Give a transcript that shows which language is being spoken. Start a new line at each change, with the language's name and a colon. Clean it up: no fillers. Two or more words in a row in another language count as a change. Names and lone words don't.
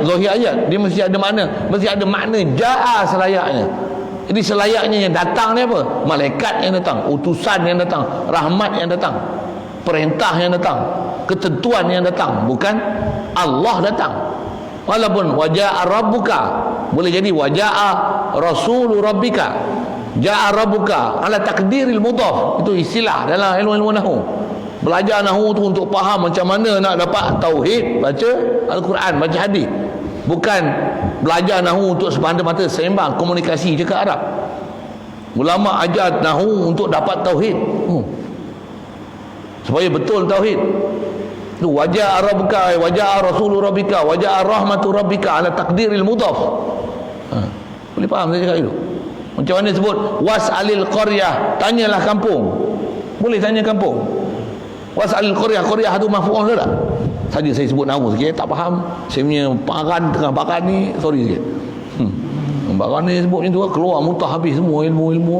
Malay: Zahir ayat dia mesti ada makna, mesti ada makna jaa selayaknya. Jadi selayaknya yang datang ni apa? Malaikat yang datang, utusan yang datang, rahmat yang datang, perintah yang datang, ketentuan yang datang, bukan Allah datang.
Arabic: Walaupun وجاء ربك,
Malay: boleh jadi
Arabic: وجاء رسول ربك، جاء ربك على تقدير المضاف.
Malay: Itu istilah dalam ilmu nahwu. Belajar nahwu tu untuk faham macam mana nak dapat tauhid, baca Al-Quran, baca hadis. Bukan belajar nahwu untuk semata-mata sembang komunikasi cakap Arab. Ulama ajar nahwu untuk dapat tauhid, supaya betul tauhid.
Arabic: Tu وجاء ربك، وجاء رسول ربك، وجاء رحمة ربك على تقدير المضاف.
Malay: Boleh faham saya cakap itu? Macam mana sebut
Arabic: واسأل القرية,
Malay: tanyalah kampung. Boleh tanya kampung.
Arabic: واسأل القرية,
Malay: qaryah tu maf'ul ke tak? Saja saya sebut nama sikit, tak faham. Saya punya paran tengah paran ni, sorry sikit. Paran ni sebut macam tu, keluar muntah habis semua ilmu-ilmu.